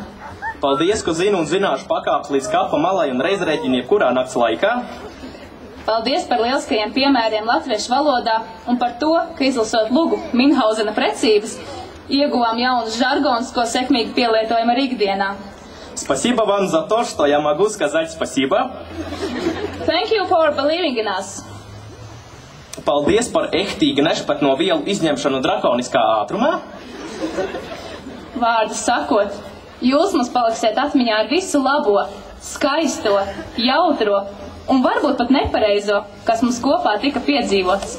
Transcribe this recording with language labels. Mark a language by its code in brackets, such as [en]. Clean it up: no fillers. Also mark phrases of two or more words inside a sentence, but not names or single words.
[lv] Paldies, ka zinu un zināšu pakāpes līdz kapa malai un reizrēķini jebkurā nakts laikā. Paldies par lieliskajiem piemēriem latviešu valodā un par to, ka izlasot lugu Minhauzena precības, ieguvām jaunus žargonus, ko sekmīgi pielietojam arī ikdienā. [ru] Спасибо вам за то, что я могу сказать спасибо. [en] Thank you for believing in us. [lv] Paldies par ehtīgi nešpat no vielu izņemšanu drakoniskā ātrumā. Vārdu sakot, jūs mums paliksiet atmiņā ar visu labo, skaisto, jautro un varbūt pat nepareizo, kas mums kopā tika piedzīvots.